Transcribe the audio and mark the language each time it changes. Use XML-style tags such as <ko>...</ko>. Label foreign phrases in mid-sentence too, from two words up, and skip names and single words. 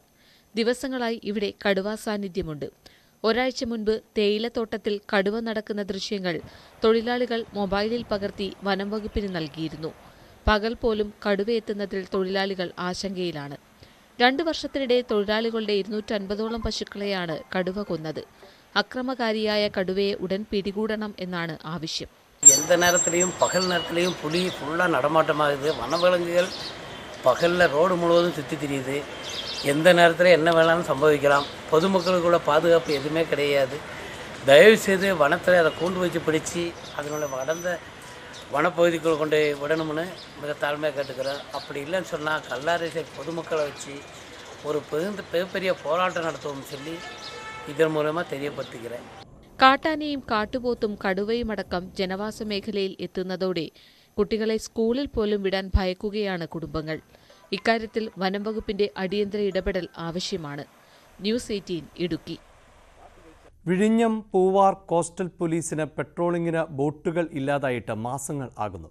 <ml>ദിവസങ്ങളായി ഇവിടെ കടുവാ സാന്നിധ്യമുണ്ട്. ഒരാഴ്ച മുൻപ് തേയിലത്തോട്ടത്തിൽ കടുവ നടക്കുന്ന ദൃശ്യങ്ങൾ തൊഴിലാളികൾ മൊബൈലിൽ പകർത്തി വനം വകുപ്പിന് നൽകിയിരുന്നു. പകൽ പോലും കടുവയെത്തുന്നതിൽ തൊഴിലാളികൾ ആശങ്കയിലാണ്. 2 വർഷത്തിനിടെ തൊഴിലാളികളുടെ 250ഓളം പശുക്കളെയാണ് കടുവ കൊന്നത്. അക്രമകാരിയായ കടുവയെ ഉടൻ പിടികൂടണം എന്നാണ് ആവശ്യം.</ml> <ta>எந்த நேரத்திலையும் பகல் நேரத்திலையும் புலி ஃபுல்லாக நடமாட்டமாகுது. வனவிலங்குகள் பகலில் ரோடு முழுவதும் சுற்றி திரியுது. எந்த நேரத்தில் என்ன வேணாலும் சம்பவிக்கலாம். பொதுமக்களுக்குள்ள பாதுகாப்பு எதுவுமே கிடையாது. தயவுசெய்து வனத்தில் அதை கூண்டு வச்சு பிடிச்சி அதனுடைய வளர்ந்த வனப்பகுதிக்குள் கொண்டு விடணும்னு மிக தாழ்மையாக கேட்டுக்கிறேன். அப்படி இல்லைன்னு சொன்னால் கல்லாரை பொதுமக்களை வச்சு ஒரு மிகப்பெரிய போராட்டம் நடத்துவோம்னு சொல்லி இதன் மூலமாக தெரியப்படுத்திக்கிறேன்.</ta> <ml>കാട്ടാനയും കാട്ടുപോത്തും കടുവയുമടക്കം ജനവാസ മേഖലയിൽ എത്തുന്നതോടെ കുട്ടികളെ സ്കൂളിൽ പോലും വിടാൻ ഭയക്കുകയാണ് കുടുംബങ്ങൾ. ഇക്കാര്യത്തിൽ വനം വകുപ്പിന്റെ അടിയന്തര ഇടപെടൽ ആവശ്യമാണ്. ന്യൂസ് 18 ഇടുക്കി. വിഴിഞ്ഞം പൂവാർ കോസ്റ്റൽ പോലീസിന് പെട്രോളിങ്ങിന് ബോട്ടുകൾ ഇല്ലാതായിട്ട് മാസങ്ങൾ ആകുന്നു.</ml>